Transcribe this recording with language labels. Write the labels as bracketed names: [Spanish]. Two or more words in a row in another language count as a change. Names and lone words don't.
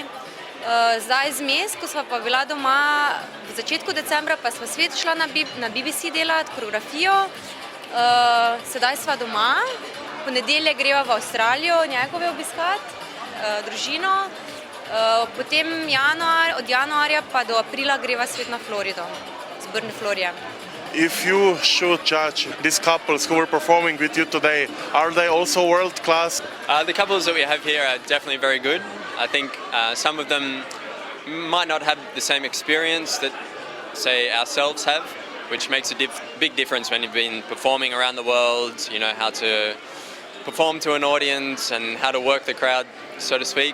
[Slovenian] Zdaj zmes, ko sva pa bila doma v začetku decembra, pa sva spet šla na BBC delati koreografijo. Sedaj sva doma, v ponedeljek greva v Avstralijo njegove obiskat, družino. Potem od januarja pa do aprila greva spet na Florido. Burn Floria. [English] If you should judge these couples who were performing with you today, are they also world class? The couples that we have here are definitely very good. I think some of them might not have the same experience that, say, ourselves have, which makes a big difference when you've been performing around the world, you know, how to perform to an audience and how to work the crowd, so to speak.